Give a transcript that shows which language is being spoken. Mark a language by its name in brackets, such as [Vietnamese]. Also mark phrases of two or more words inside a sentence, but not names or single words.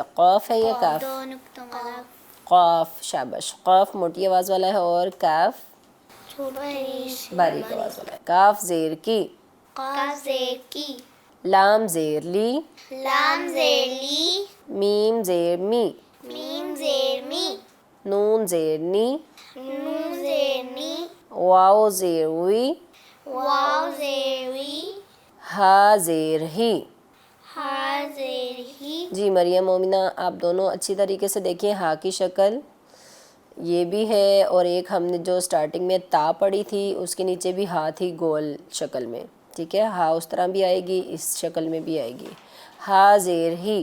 [Urdu] قاف ہے یا کاف؟ دو نقطوں والا قاف، شاباش، قاف موٹی آواز والا ہے اور کاف چھوٹی باریک آواز والا ہے۔ کاف زیر کی، قاف زیر کی لام زیر لی، لام زیر لی میم زیر می، میم زیر می نون زیر نی، نون زیر نی واو زیر وی، واو زیر وی ہا زیر ہی۔ ہا زیر ہی جی مریم، مومنہ، آپ دونوں اچھی طریقے سے دیکھیں، ہا کی شکل یہ بھی ہے اور ایک ہم نے جو سٹارٹنگ میں تا پڑھی تھی اس کے نیچے بھی ہا تھی گول شکل میں، ٹھیک ہے، ہا اس طرح بھی آئے گی، اس شکل میں بھی آئے گی، ہا زیر ہی،